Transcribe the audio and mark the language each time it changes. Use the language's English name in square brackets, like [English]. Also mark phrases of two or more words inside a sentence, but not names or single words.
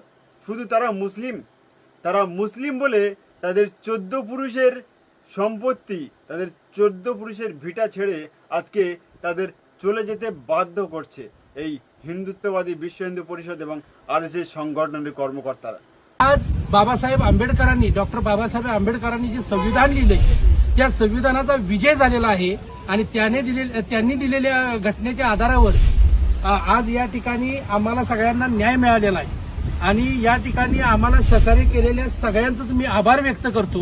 [Bangla] শুধু তারা মুসলিম বলে তাদের 14 পুরুষের সম্পত্তি, তাদের 14 পুরুষের ভিটা ছেড়ে আজকে তাদের চলে যেতে বাধ্য করছে এই হিন্দুত্ববাদী বিশ্ব হিন্দু পরিষদ এবং RSS সংগठनाचे কর্মকর্তারা। [Marathi] आज बाबासाहेब आंबेडकरांनी डॉक्टर बाबासाहेब आंबेडकरांनी जे संविधान लिहिलंय त्या संविधानाचा विजय झालेला आहे आणि त्यांनी दिलेल्या घटनेच्या आधारावर आज या ठिकाणी आम्हाला सगळ्यांना न्याय मिळालेला आहे आणि या ठिकाणी आम्हाला सहकार्य केलेल्या सगळ्यांचं मी आभार व्यक्त करतो।